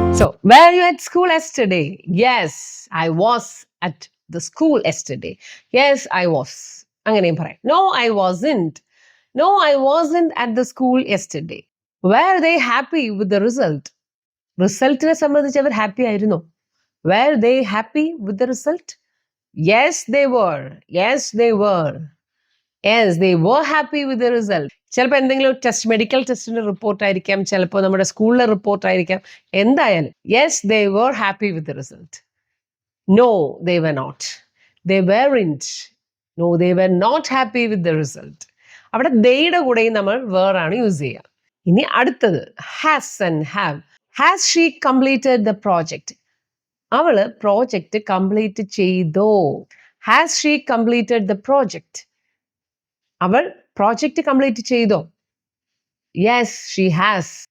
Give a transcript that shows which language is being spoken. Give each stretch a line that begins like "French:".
English: So, were you at school yesterday? Yes, I was at the school yesterday. Yes, I was.
Malayalam: അങ്ങനെയും പറയാം.
English: No, I wasn't. No, I wasn't at the school yesterday. Were they happy with the result?
Malayalam: റിസൾട്ടിനെ സംബന്ധിച്ച് അവർ happy ആയിരുന്നോ?
English: Were they happy with the result? Yes, they were. Yes, they were. Yes, they were happy with the result.
Malayalam: ചിലപ്പോൾ എന്തെങ്കിലും test, medical ടെസ്റ്റിന്റെ report ആയിരിക്കാം, ചിലപ്പോൾ നമ്മുടെ സ്കൂളിലെ report ആയിരിക്കാം. എന്തായാലും
English: yes, they were happy with the result. No, they were not. They weren't. No, they were not happy with the result.
Malayalam: അവിടെ theyയുടെ കൂടെയും നമ്മൾ were ആണ് യൂസ് ചെയ്യുക. ഇനി അടുത്തത്
English: Has and have. Has she completed the project?
Malayalam: അവള് project complete ചെയ്തോ?
English: Has she completed the project?
Malayalam: അവൾ പ്രോജക്റ്റ് കംപ്ലീറ്റ് ചെയ്തോ?
English: Yes she has.